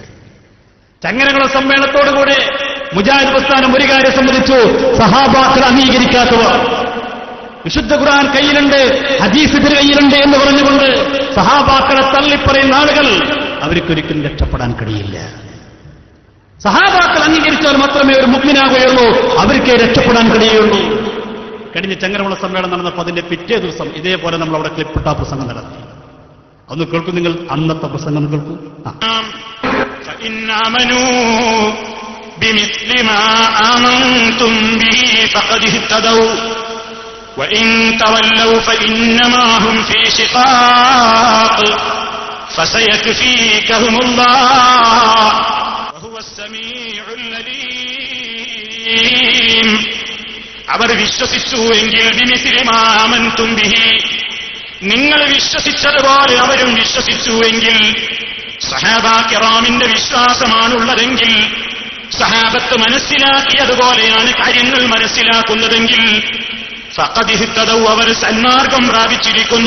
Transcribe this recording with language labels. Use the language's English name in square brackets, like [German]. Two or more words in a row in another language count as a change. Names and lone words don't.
[Malayalam] ചങ്ങരകുള സമ്മേളനത്തോടുകൂടെ മുജാഹിദ് പ്രസ്ഥാനം ഒരു കാര്യം സംബന്ധിച്ചു, സഹാബാക്കൾ അംഗീകരിക്കാത്തവർ, വിശുദ്ധ ഖുർആൻ കയ്യിലുണ്ട്, ഹദീസ് കയ്യിലുണ്ട് എന്ന് പറഞ്ഞുകൊണ്ട് സഹാബാക്കളെ തള്ളിപ്പറയുന്ന ആളുകൾ അവർക്കൊരിക്കലും രക്ഷപ്പെടാൻ കഴിയില്ല. സഹാബാക്കൾ അംഗീകരിച്ചാൽ മാത്രമേ ഒരു മുഅ്മിനാകുകയുള്ളൂ, അവർക്കേ രക്ഷപ്പെടാൻ കഴിയുള്ളൂ. കഴിഞ്ഞ ചങ്ങരകുള സമ്മേളനം നടന്നപ്പോൾ അതിന്റെ പിറ്റേ ദിവസം ഇതേപോലെ നമ്മൾ അവിടെ ക്ലിപ്പിട്ട പ്രസംഗം നടത്തി. ഒന്ന് കേൾക്കും നിങ്ങൾ, അന്നത്തെ പ്രസംഗം കേൾക്കൂ. [Arabic] وإن تولوا فإنما هم في شقاق فسيكفيكهم الله وهو السميع العليم. [Malayalam] അവർ വിശ്വസിച്ചു എങ്കിൽ [Arabic] بمثل ما آمنتم به, [Malayalam] നിങ്ങൾ വിശ്വസിച്ചതുപോലെ അവരും വിശ്വസിച്ചു എങ്കിൽ, സഹാബാ കിറാമിന്റെ വിശ്വാസമാണുള്ളതെങ്കിൽ, സഹാബത്ത് മനസ്സിലാക്കിയതുപോലെയാണ് കാര്യങ്ങൾ മനസ്സിലാക്കുന്നതെങ്കിൽ, ഫഖദിഹ്തദൗ, അവർ സന്മാർഗം പ്രാപിച്ചിരിക്കുന്നു.